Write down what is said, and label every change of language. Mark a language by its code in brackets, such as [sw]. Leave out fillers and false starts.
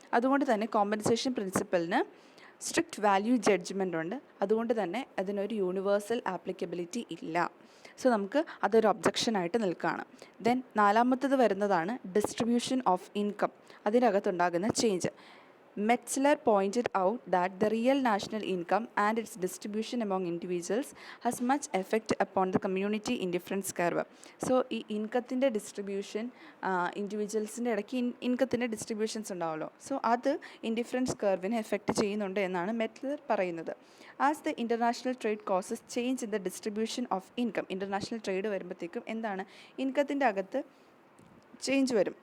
[ml] അതുകൊണ്ട് തന്നെ compensation പ്രിൻസിപ്പിളിന് strict value judgement ഉണ്ട്. അതുകൊണ്ട് തന്നെ അതിനൊരു യൂണിവേഴ്സൽ ആപ്ലിക്കബിലിറ്റി ഇല്ല. സോ നമുക്ക് അതൊരു ഒബ്ജക്ഷനായിട്ട് നിൽക്കുകയാണ്. ദെൻ നാലാമത്തത് വരുന്നതാണ് distribution of income, അതിനകത്തുണ്ടാകുന്ന change. [en] Metzler pointed out that the real national income and its distribution among individuals has much effect upon the community indifference curve. [ml] So ഈ ഇൻകത്തിൻ്റെ ഡിസ്ട്രിബ്യൂഷൻ, ഇൻഡിവിജ്വൽസിൻ്റെ ഇടയ്ക്ക് ഇൻകത്തിൻ്റെ distributions ഉണ്ടാവുമല്ലോ, so അത് indifference കർവിനെ effect ചെയ്യുന്നുണ്ട് എന്നാണ് മെറ്റ്ലർ പറയുന്നത്. [en] as the [ml] international trade causes change in the distribution of income, international trade വരുമ്പോഴത്തേക്കും എന്താണ് ഇൻകത്തിൻ്റെ അകത്ത് ചേഞ്ച് വരും.